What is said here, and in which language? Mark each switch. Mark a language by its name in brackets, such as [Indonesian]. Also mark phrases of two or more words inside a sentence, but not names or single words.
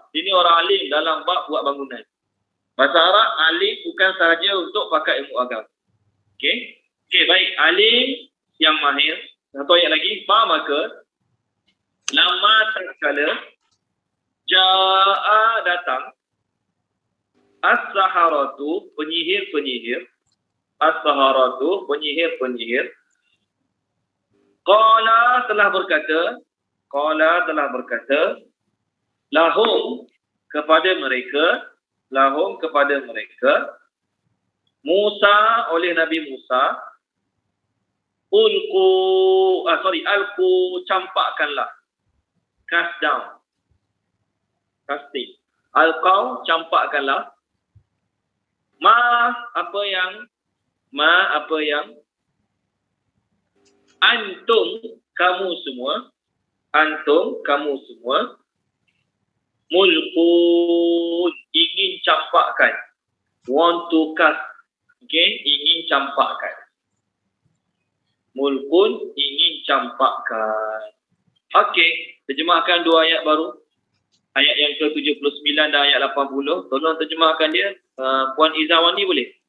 [Malay] Dia ni orang alim dalam bab buat bangunan. Bahasa Arab, alim bukan sahaja untuk pakai ilmu agama. Okey? Okey, baik. Alim yang mahir. Satu ayat lagi. Maka lama tatkala ja'a datang as-saharatu penyihir-penyihir. As-saharatu penyihir-penyihir. Qala telah berkata lahum kepada mereka Musa oleh Nabi Musa alqu campakkanlah, [English] cast down, casting, [Malay] alqau campakkanlah apa yang antum kamu semua mulkun ingin campakkan, [English] want to cast, [Malay] okay, ingin campakkan. Mulkun ingin campakkan. Okey, terjemahkan dua ayat baru. Ayat yang ke-79 dan ayat 80. Tolong terjemahkan dia. Puan Izawani boleh?